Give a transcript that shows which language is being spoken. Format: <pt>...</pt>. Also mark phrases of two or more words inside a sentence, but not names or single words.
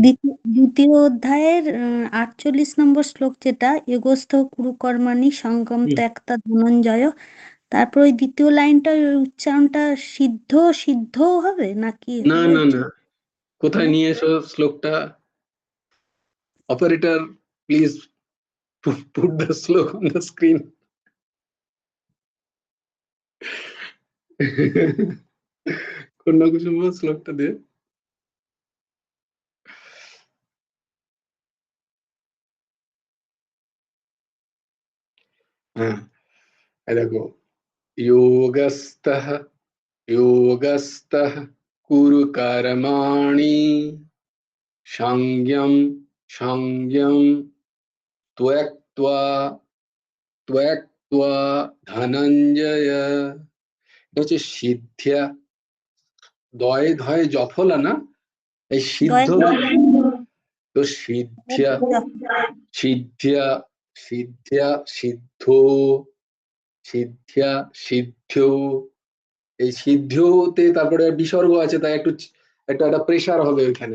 <bn>দ্বিতীয় অধ্যায়ের 48 নম্বর শ্লোক যেটা</bn> <sa>যোগস্থ কুরুকর্মাণি সঙ্গম</sa> <bn>হুম। ত্যক্তা ধনঞ্জয়, তারপর ওই দ্বিতীয় লাইনটা উচ্চারণটা সিদ্ধ সিদ্ধ হবে নাকি না, হবে? না, না। কোথায় নিয়ে এসো শ্লোকটা?</bn> <en>operator please put the শ্লোক on the screen.</en> <bn>কন্যা কুসুম শ্লোকটা দে। হ্যাঁ, এই দেখো,</bn> <sa>योगस्थः कुरु कर्माणि संज्ञं त्वक्त्वा ধনঞ্জয়।</sa> <bn>এটা হচ্ছে সিদ্ধিয়া, দয়ে ধয়ে জফলা না, এই সিদ্ধ। তো সিদ্ধিয়া সিদ্ধিয়া সিদ্ধিয়া সিদ্ধ সিদ্ধিয়া সিদ্ধ, এই সিদ্ধতে তারপরে বিসর্গ আছে, তাই একটু একটা একটা প্রেসার হবে ওইখানে।</bn>